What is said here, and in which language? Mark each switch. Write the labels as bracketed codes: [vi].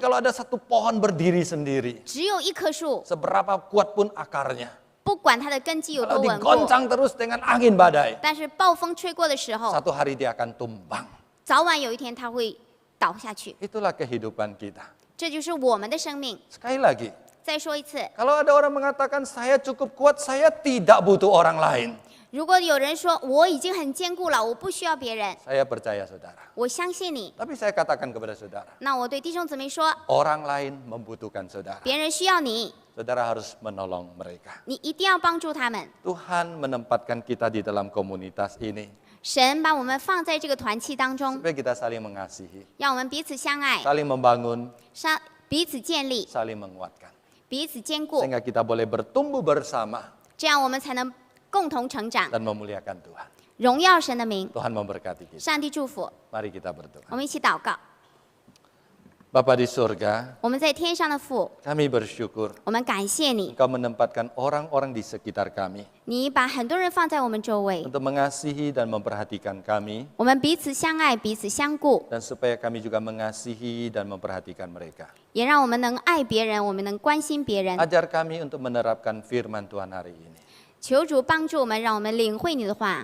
[id] kalau ada satu pohon berdiri sendiri, [zh] 只有一棵树， [id] seberapa kuat pun akarnya, [zh] 不管它的根基有 [id] kalau [zh] 多稳固， [id] digoncang terus dengan angin badai, [zh] 但是暴风吹过的时候， [id] satu hari dia akan tumbang. [zh] 早晚有一天它会倒下去。 [id] Itulah kehidupan kita. [zh] 这就是我们的生命。 [id] Sekali lagi, [zh] 再说一次， [id] kalau ada orang mengatakan saya cukup kuat, saya tidak butuh orang lain. [zh] 如果有人说我已经很坚固了，我不需要别人， [id] Saya percaya saudara. [zh] 我相信你， [id] Tapi saya katakan kepada saudara, [zh] 那我对弟兄姊妹说， [id] orang lain membutuhkan saudara. [zh] 别人需要你， [id] Saudara harus menolong mereka. [zh] 你一定要帮助他们。 [id] Tuhan menempatkan kita di dalam komunitas ini [zh] 神把我们放在这个团契当中， [id] supaya kita saling mengasihi, [zh] 让我们彼此相爱， [id] saling membangun, [zh] 彼此建立， [id] saling menguatkan. [zh] 彼此坚固， [id] Sehingga kita boleh bertumbuh bersama [zh] 这样我们才能共同成长， [id] dan memuliakan Tuhan. [zh] 荣耀神的名。 [id] Tuhan memberkati kita. [zh] 上帝祝福， [id] Mari kita berdoa. [zh] 我们一起祷告。 [id] Bapa di surga, [zh] 我们在天上的父， [id] kami bersyukur [zh] 我们感谢你， [id] Engkau menempatkan orang-orang di sekitar kami [zh] 你把很多人放在我们周围， [id] untuk mengasihi dan memperhatikan kami [zh] 我们彼此相爱，彼此相顾， [id] dan supaya kami juga mengasihi dan memperhatikan mereka. [zh] 也让我们能爱别人，我们能关心别人。 [id] Ajar kami untuk menerapkan firman Tuhan hari ini. [zh] 求主帮助我们，让我们领会你的话。